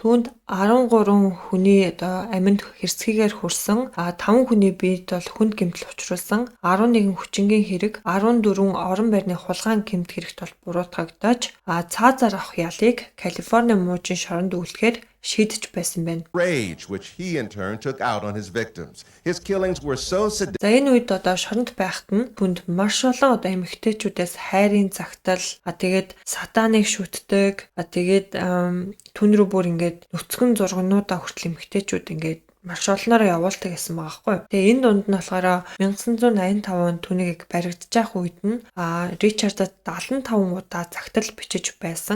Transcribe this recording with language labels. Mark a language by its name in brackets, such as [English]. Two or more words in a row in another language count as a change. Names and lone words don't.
[Mongolian] Түүнд 13 хүний одоо аминд хэрцгийгээр хүрсэн, 5 хүний биед бол хүнд гэмтэл учруулсан, 11 хүчингийн хэрэг, 14 орон байрны хулгайн гэмт хэрэгт бол буруутгагдаж, цаазаар авах ялыг Калифорни мужийн шоронд үлдэхээр шийдэж байсан байна. [English] Rage which he in turn took out on his victims. His killings were so sadistic. [Mongolian] За энэ үед одоо шоронд байхад нь бүнд маш олон одоо эмэгтэйчүүдээс хайрын загтал, тэгээд сатаныг шүтдэг, тэгээд түн рүү бүр ингээд нүцгэн зургнуудаа хүртэл эмэгтэйчүүд ингээд маш олноор явуулдаг гэсэн байгаа хгүй. Тэгээ энэ дунд нь болохоор 1985 онд түүнийг баригдаж явах үед нь Ричардад 75 удаа загтал бичиж байсан.